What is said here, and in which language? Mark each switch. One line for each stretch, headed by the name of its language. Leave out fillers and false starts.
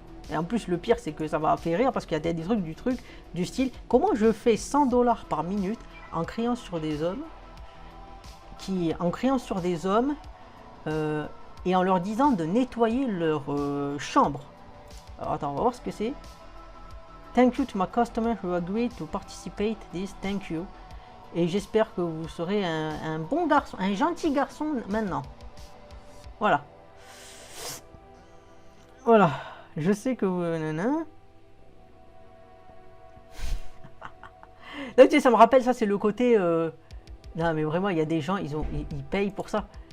French: Et en plus, le pire, c'est que ça va faire rire parce qu'il y a des trucs du style comment je fais 100 $ par minute en criant sur des hommes qui, en criant sur des hommes et en leur disant de nettoyer leur chambre. Alors attends, on va voir ce que c'est.
English: Thank you to my customer who agreed to participate this, thank you.
French: Et j'espère que vous serez un bon garçon, un gentil garçon maintenant. Voilà. Voilà. Je sais que vous... Là, tu sais, ça me rappelle, ça c'est le côté... Non mais vraiment, il y a des gens, ils payent pour ça.